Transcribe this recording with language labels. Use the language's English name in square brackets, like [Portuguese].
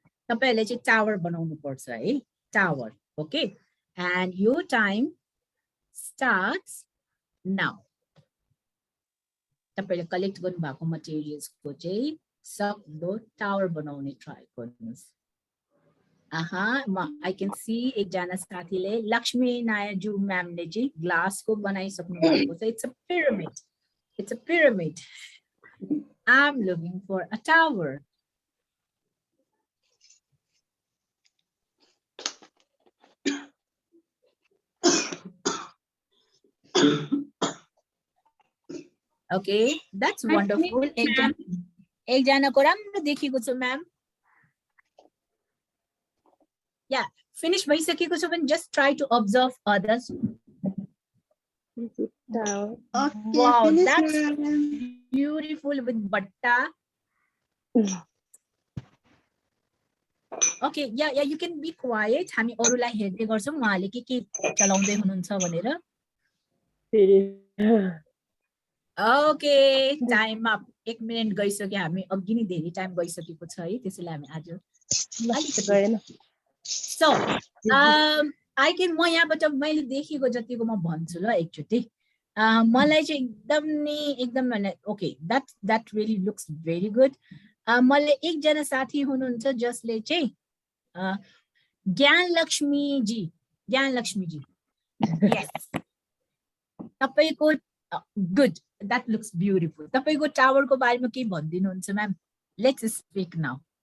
[Nepali] Tapaile चाहिँ tower बनाउनु पर्छ है, tower. [English] Okay, and your time starts now. [Nepali] Tapaile collect गर्नु भएको materials को चाहिँ सक्दो tower बनाउने try गर्नुहोस्। [English] I can see [Nepali] एकजना साथीले लक्ष्मी नायजु म्यामले चाहिँ ग्लास को बनाइसक्नु भएको छ। [English] It's a pyramid. It's a pyramid. I'm looking for a tower. Okay, that's wonderful. [Nepali] एकजनाको राम्रो देखिएको छ म्याम। [English] Yeah, finish [Nepali] भइसकेको छ भने [English] just try to observe others. Wow, that's beautiful with batta. Okay, yeah, you can be quiet. [Nepali] हामी अरूलाई हेर्दै गर्छौं उहाँले के चलाउँदै हुनुहुन्छ भनेर। [English] Okay, time up. [Nepali] 1 minute गइसक्यो, हामी अघि नै धेरै टाइम गइसकेको छ है, त्यसैले हामी आज [English] So, I can [Nepali] म यहाँबाट मैले देखेको जतिको म भन्छु ल एकचोटी। मलाई चाहिँ एकदम नि [English] okay, that really looks very good. [Nepali] मलाई एकजना साथी हुनुहुन्छ जसले चाहिँ ज्ञानलक्ष्मी जी yes तपाईको good, [English] that looks beautiful. [Nepali] तपाईको टावर को बारेमा के भन्दिनुहुन्छ म्याम? [English] Let's speak now.